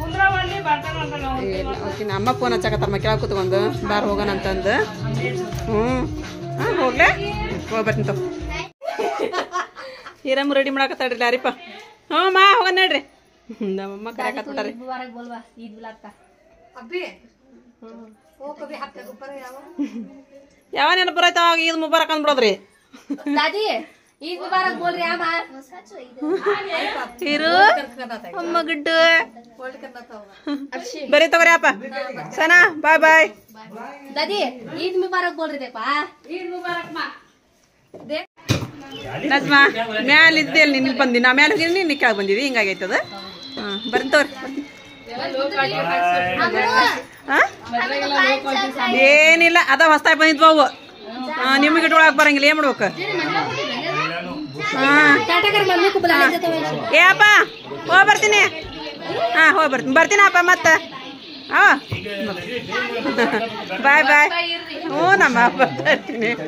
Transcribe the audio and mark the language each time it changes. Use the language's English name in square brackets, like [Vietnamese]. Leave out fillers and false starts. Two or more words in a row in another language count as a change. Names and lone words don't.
[Kannada] ಅಮ್ಮ ಫೋನ್ ಹಚ್ಚಾಕತ್ತಾರ ಕೆಳಗೆ ಕೂತ್ಕೊಂಡು ಬಾರ್ ಹೋಗೋಣ ಅಂತಂದು ಹೋಗ್ಲೇ ಬರ್ತೀನಿ ತಗೋ ಹೀರಮ್ಮ ರೆಡಿ ಮಾಡಾಕತ್ತಾಡ್ರಿ ಯಾರಿಪ್ಪ ಮಾ ಹೋಗೋಣ ನೋಡ್ರಿ ನಮ್ಮಮ್ಮ ಕರೆಯಾಕತ್ಬಿಟ್ಟಾರಿ ಯಾವ ನೆನಪು ಬರೈತ [Hindi] ईद मुबारक [Kannada] ಅಂದ್ಬಿಡೋದ್ರಿ [Hindi] दादी ईद मुबारक बोल रहे हैं [Kannada] ಇರು ಅಮ್ಮ ಗುಡ್ಡು ಬರೀ ತಗೋರಿ ಅಪ್ಪ ಸನಾ ಬಾಯ್ [Hindi] दादी ईद मुबारक बोल रहे थे पा ईद मुबारक ಮಾ [Kannada] ನಜ್ಮಾ ಮ್ಯಾಲ ಇದ್ದೇಲಿ ನಿನ್ನ ಬಂದಿ ನಾ ಮ್ಯಾಲ ಹೋಗಿ ನಿನ್ನ ಕೆಳಗೆ ಬಂದಿದ್ದಿ ಹಿಂಗಾಗೈತದ ಬರ್ತೀನಿ ತಗೋರಿ ಏನಿಲ್ಲ ಅದ ಹೊಸ್ತಾಗಿ ಬಂದಿದ್ವು ಅವು ನಿಮಗೆ ಇಟ್ಕೊಳಕ್ ಬರಂಗಿಲ್ಲ ಏನ್ ಮಾಡ್ಬೇಕು ಏ ಅಪ್ಪ ಹೋಗಿ ಬರ್ತೀನಿ ಹೋಗಿ ಬರ್ತೀನಿ ಅಪ್ಪ ಮತ್ತ ಬಾಯ್ ಹ್ಞೂ ನಮ್ಮ ಬರ್ತೀನಿ